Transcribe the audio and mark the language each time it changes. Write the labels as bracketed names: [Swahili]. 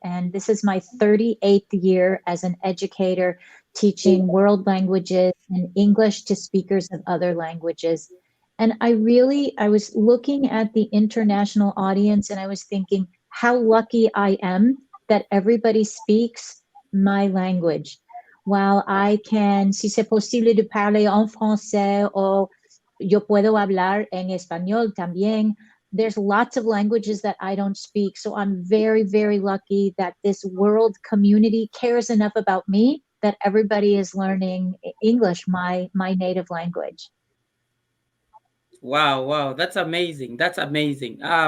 [English] And this is my 38th year as an educator teaching world languages and English to speakers of other languages. And I was looking at the international audience and I was thinking how lucky I am that everybody speaks my language. While I can, [French] si c'est possible de parler en français or [Spanish] yo puedo hablar en español también. [English] There's lots of languages that I don't speak. So I'm very, very lucky that this world community cares enough about me that everybody is learning English, my native language. Wow, that's amazing. That's amazing.